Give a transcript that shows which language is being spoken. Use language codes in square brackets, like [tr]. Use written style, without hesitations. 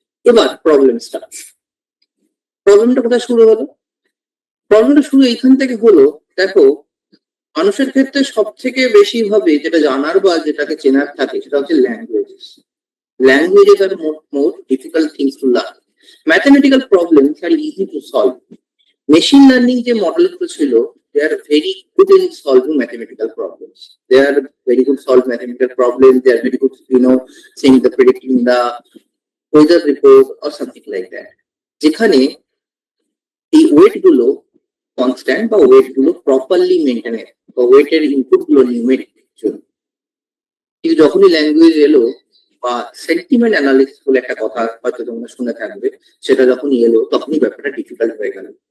[bn] এবার problem start. প্রবলেমটা কোথায় শুরু হলো? প্রবলেমটা শুরু এইখান থেকে হলো, দেখো মানুষের ক্ষেত্রে সব থেকে বেশি ভাবে যেটা জানার বা যেটাকে চেনার থাকে সেটা হচ্ছে languages. [en] Languages are more difficult things to learn. Mathematical problems are easy to solve. [bn] Machine learning যে মডেলগুলো ছিল, [en] they are very good in solving mathematical problems. They are very good solve mathematical problems. They are very good, saying the predicting the weather report or something like that. [bn] যেখানে এই wait গুলো constant বা wait গুলো properly maintain, বা ওয়েটের input গুলো numeric জন্য। কিন্তু যখনই ল্যাঙ্গুয়েজ এলো বা সেন্টিমেন্ট অ্যানালিসিস বলে একটা কথা হয়তো তোমরা শুনে থাকবে, সেটা যখনই এলো তখনই ব্যাপারটা ডিফিকাল্ট হয়ে গেল।